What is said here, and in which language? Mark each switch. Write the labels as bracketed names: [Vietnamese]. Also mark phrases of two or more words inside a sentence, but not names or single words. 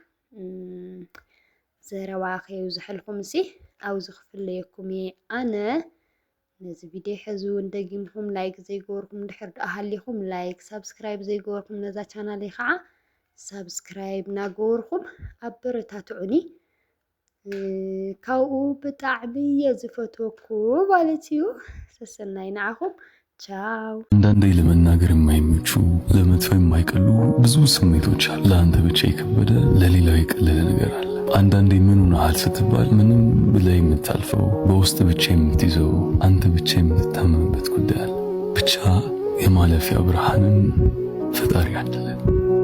[Tigrinya] ዘረባ ከይብዝሐልኩም እሲ ኣብዚ ክፍለየኩም እየ ኣነ። ነዚ ቪድዮ ሕዚ እውን ደጊምኩም ላይክ ዘይገበርኩም ድሕር ደኣ ሃሊኹም ላይክ ሳብስክራይብ ዘይገበርኩም ነዛ ቻናለይ ከዓ ሳብስክራይብ እናገበርኩም ኣበረታትዑኒ። ካብኡ ብጣዕሚ እየ ዝፈትወኩ ማለት እዩ። ሰሰናይ ንዓኹም ቻው። [Amharic] አንዳንዴ ለመናገር የማይመቹ ለመጥፎ የማይቀሉ ብዙ ስሜቶች አሉ። ለአንተ ብቻ የከበደ ለሌላው የቀለለ ነገር አለ። አንዳንዴ ምን ሆነሃል ስትባል ምንም ብለህ የምታልፈው በውስጥ ብቻ የምትይዘው አንተ ብቻ የምትታመምበት ጉዳይ አለ። ብቻ የማለፊያ ብርሃንን ፈጣሪ አደለ።